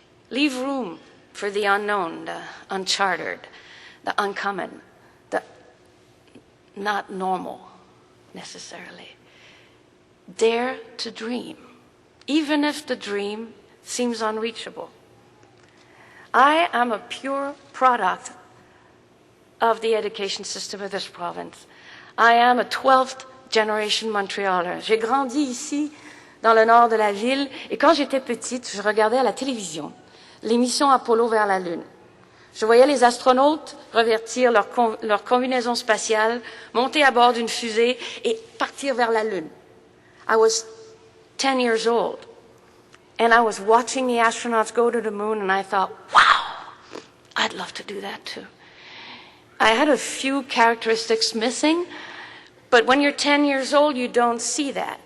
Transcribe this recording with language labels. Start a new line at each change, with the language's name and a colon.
English: Leave room for the unknown, the uncharted, the uncommon, the not normal necessarily. Dare to dream, even if the dream seems unreachable. I am a pure product of the education system of this province. I am a 12th generation Montrealer.
French: J'ai grandi ici, dans le nord de la ville, et quand j'étais petite, je regardais à la télévision l'émission Apollo vers la Lune. Je voyais les astronautes revêtir leur combinaison spatiale, monter à bord d'une fusée et partir vers la Lune.
English: I was 10 years old, and I was watching the astronauts go to the moon, and I thought, wow, I'd love to do that too. I had a few characteristics missing, but when you're 10 years old, you don't see that.